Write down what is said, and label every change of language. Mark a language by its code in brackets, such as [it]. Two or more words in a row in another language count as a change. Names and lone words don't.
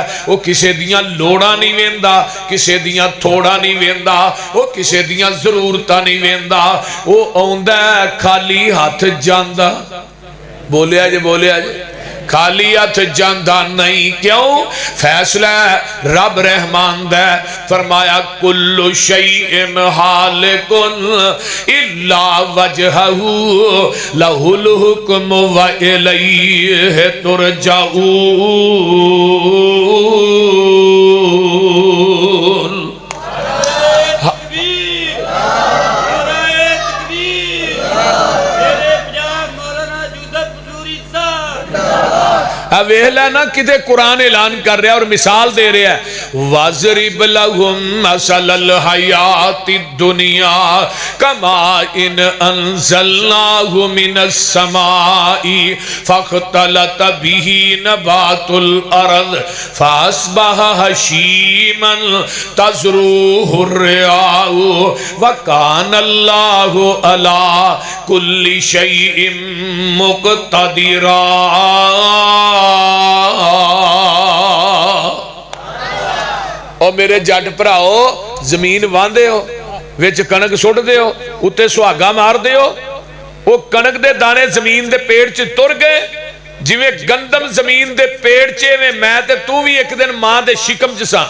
[pa] وہ کسی دیاں لوڑاں نہیں ویندا، کسی دیاں تھوڑا نہیں ویندا، وہ کسی دیاں ضرورتاں نہیں ویندا، وہ آؤندا خالی ہاتھ جاندا. بولیا جے بولیا جے، خالی ہتھ جاندا نہیں. کیوں؟ فیصلہ رب رحمان دا، فرمایا [ar] كل شيء هالك إلا وجهه له الحكم وإليه ترجعون. [pa] ویلا نہ کتے قرآن اعلان کر رہا اور مثال دے رہا ہے, [ar] واضرب لهم مثل الحياة الدنيا كماء إن أنزلناه من السماء فاختلط به نبات الأرض فأصبح هشيما تذروه الرياح وكان الله على كل شيء مقتدرا. [pa] اور میرے جٹ بھراؤ، زمین واہندے ہو، وچ کنک سٹدے ہو، اتے سہاگا ماردے ہو، وہ کنک دے دانے زمین دے پیڑ چ ٹر گئے، جیویں گندم زمین دے پیڑ چ میں تے تُو بھی اک دن ماں دے شکم چ سا.